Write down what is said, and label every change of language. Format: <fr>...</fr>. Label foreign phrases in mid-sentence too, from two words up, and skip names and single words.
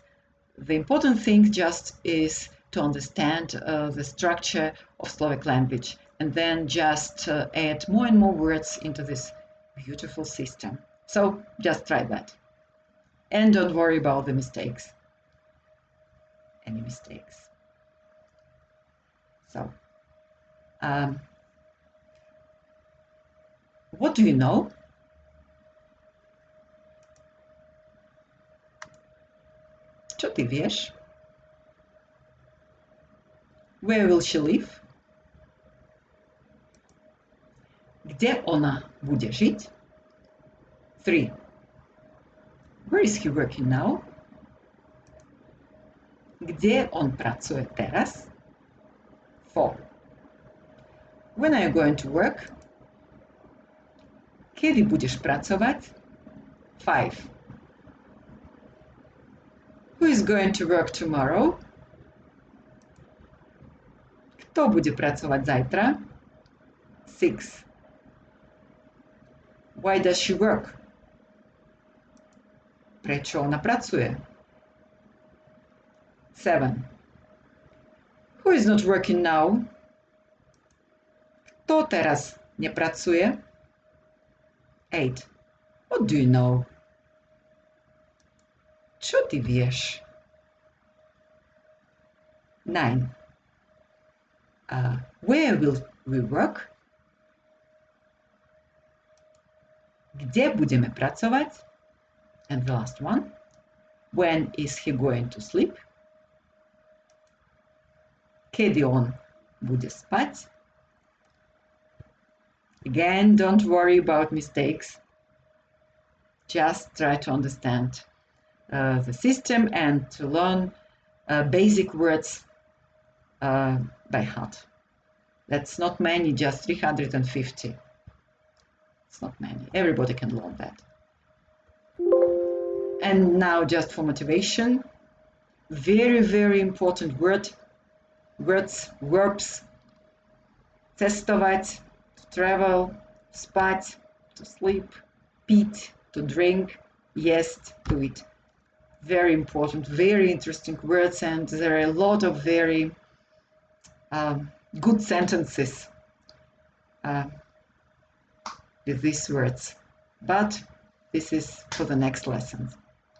<en>The important thing just is to understand the structure of Slovak language, and then just add more and more words into this beautiful system. So just try that. And don't worry about the mistakes. Any mistakes. So, what do you know?</en> <sk>Čo ty vieš?</sk> <en>Where will she live?</en> <sk>Kde ona bude žiť?</sk> <en>3. Where is he working now?</en> <sk>Kde on pracuje teraz?</sk> <en>4. When are you going to work?</en> <sk>Kedy budeš pracovať? 5.</sk> <en>Who is going to work tomorrow?</en> <sk>Kto bude pracovať zajtra?</sk> <en>6. Why does she work?</en> <sk>Prečo ona pracuje? 7.</sk> <en>Who is not working now?</en> <sk>Kto teraz nepracuje?</sk> <en>8. What do you know?</en> <sk>Čo ty vieš? 9.</sk> <en>Where will we work?</en> <sk>Kde budeme pracovať?</sk> <en>And the last one. When is he going to sleep?</en> <sk>Kedy on bude spať?</sk> <en>Again, don't worry about mistakes. Just try to understand the system and to learn basic words by heart. That's not many, just 350. It's not many. Everybody can learn that. And now just for motivation, very, very important words, verbs. Cestovať, to travel, spať, to sleep, piť, to drink, jesť, to eat. Very important, very interesting words, and there are a lot of very good sentences with these words. But this is for the next lesson.</en>